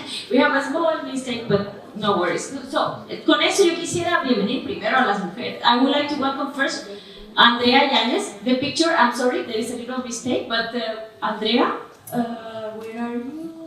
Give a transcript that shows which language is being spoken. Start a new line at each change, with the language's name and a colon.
English: We have a small mistake, but no worries.
Spanish: So, con eso yo quisiera bienvenir primero a las mujeres.
English: I would like to welcome first Andrea Yanes. The picture, I'm sorry, there is a little mistake, but Andrea, where are you?